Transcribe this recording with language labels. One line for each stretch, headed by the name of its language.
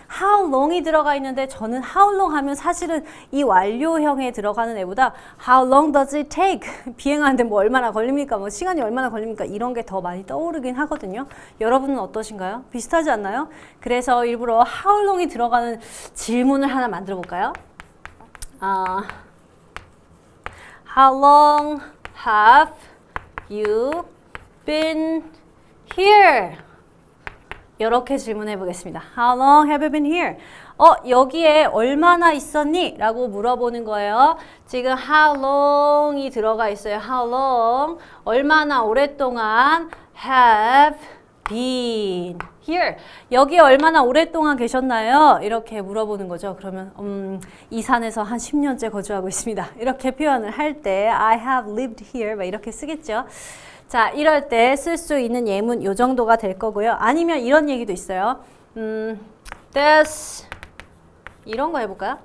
Korean: how long이 들어가 있는데 저는 how long 하면 사실은 이 완료형에 들어가는 애보다
English: how long does it take?
Korean: 비행하는데 뭐 얼마나 걸립니까? 뭐 시간이 얼마나 걸립니까? 이런 게 더 많이 떠오르긴 하거든요. 여러분은 어떠신가요? 비슷하지 않나요? 그래서 일부러 how long이 들어가는 질문을 하나 만들어 볼까요?
English: How long have you been here?
Korean: 이렇게 질문해 보겠습니다.
English: How long have you been here?
Korean: 여기에 얼마나 있었니? 라고 물어보는 거예요. 지금 how long이 들어가 있어요.
English: How long?
Korean: 얼마나 오랫동안
English: have been here?
Korean: 여기에 얼마나 오랫동안 계셨나요? 이렇게 물어보는 거죠. 그러면 이 산에서 한 10년째 거주하고 있습니다. 이렇게 표현을 할 때
English: I have lived here
Korean: 막 이렇게 쓰겠죠. 자, 이럴 때 쓸 수 있는 예문 요 정도가 될 거고요. 아니면 이런 얘기도 있어요. This 이런 거 해볼까요?